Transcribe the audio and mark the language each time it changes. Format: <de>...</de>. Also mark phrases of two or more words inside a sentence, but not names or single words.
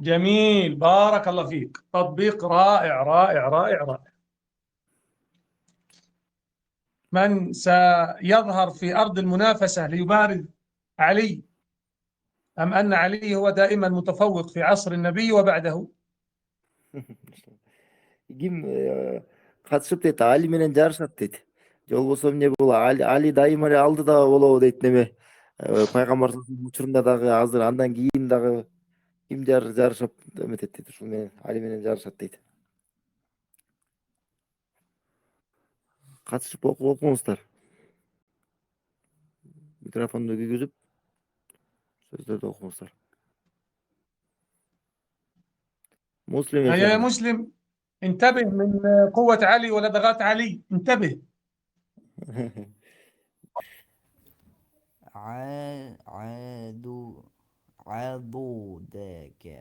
<ar>جميل، بارك الله فيك، تطبيق رائع رائع رائع رائع. من سيظهر في أرض المنافسة ليبارز علي، أم أن علي هو دائما متفوق في عصر النبي وبعده؟</ar> <ky>Ким катышып дейт, Али менен жарышат дейт. Же болбосо эмне бул Али дайыма эле алдыда болобу дейт неме. Пайгамбар учурунда дагы азыр андан кийин дагы ким жарышып эметет дейт. Ушул менен Али менен жарышат дейт. Катышып окуңуздар. Микрофонду күйгүзүп сөздөрдү окуңуздар.</ky> <ar>مسلم يا هيا يا شيخنا. مسلم، انتبه من قوة علي ولدغات علي، انتبه. عادو عضودك</ar>